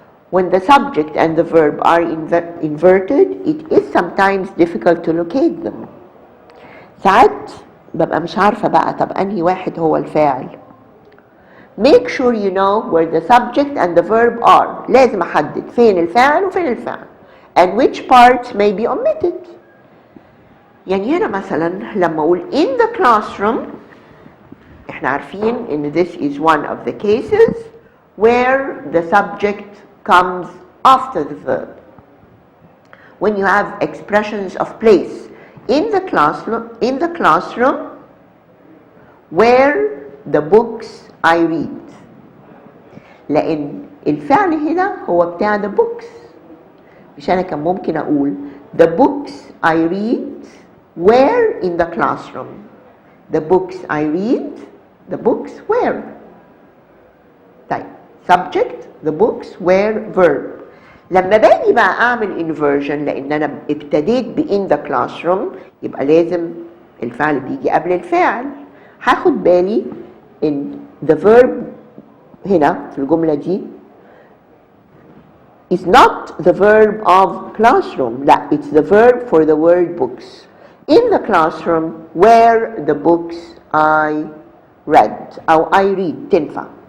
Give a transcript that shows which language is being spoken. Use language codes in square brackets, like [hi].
[en] When the subject and the verb are inverted, it is sometimes difficult to locate them. [ar] ساعات ببقى مش عارفة بقى طب أنهي واحد هو الفاعل. [en] Make sure you know where the subject and the verb are. [ar] لازم أحدد فين الفاعل وفين الفاعل. [en] And which parts may be omitted. [ar] يعني هنا مثلا لما أقول [en] in the classroom [ar] احنا عارفين ان [en] this is one of the cases where the subject comes after the verb. When you have expressions of place in the classroom where the books I read. [ar] لأن الفعل هنا هو بتاع [en] the books. [ar] مش أنا كان ممكن أقول [en] the books I read were in the classroom. The books I read, the books were. [ar] طيب [en] subject, the books were verb. [ar] لما باجي بقى أعمل inversion لأن أنا ابتديت ب [en] in the classroom [ar] يبقى لازم الفعل بيجي قبل الفاعل. هاخد بالي إن [en] the verb [ar] هنا في الجملة دي [en] is not the verb of classroom. [ar] لا, [en] it's the verb for the word books. In the classroom where the books I read [ar] أو [en] I read تنفع.